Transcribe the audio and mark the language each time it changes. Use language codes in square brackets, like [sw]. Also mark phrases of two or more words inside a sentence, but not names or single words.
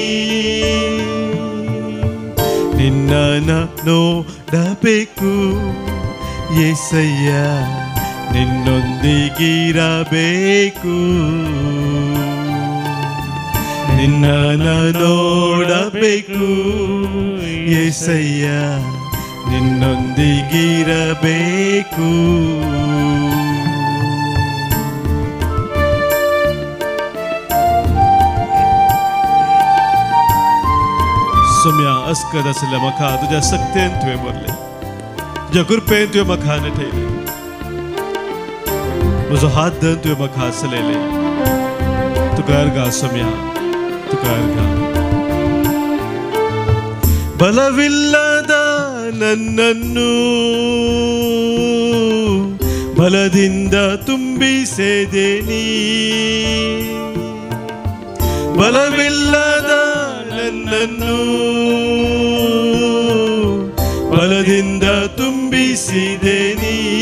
[kn] ನಿನ್ನ ನೋಡಬೇಕು యేసయ్య, ನಿನ್ನೊಂದಿಗಿರಬೇಕು. ನಿನ್ನ ನೋಡಬೇಕು యేసయ్య, ನಿನ್ನೊಂದಿಗಿರಬೇಕು. [kok] सोम्या अस्कद असल्या मखा तुझ्या सक्तेन तुवें भरले, तुझ्या कृपेन तुवें मखान ठेयले. म्हजो हात धरून तुवें म्हाका हांसलयले. तुका अर्गा सोम्या, तुका अर्गा. [kn] ಬಲವಿಲ್ಲದ ನನ್ನನ್ನು ಬಲದಿಂದ ತುಂಬಿಸಿದೆನಿ. ಬಲವಿಲ್ಲದ ನನ್ನನ್ನು ಬಲದಿಂದ ತುಂಬಿಸಿದೆನಿ.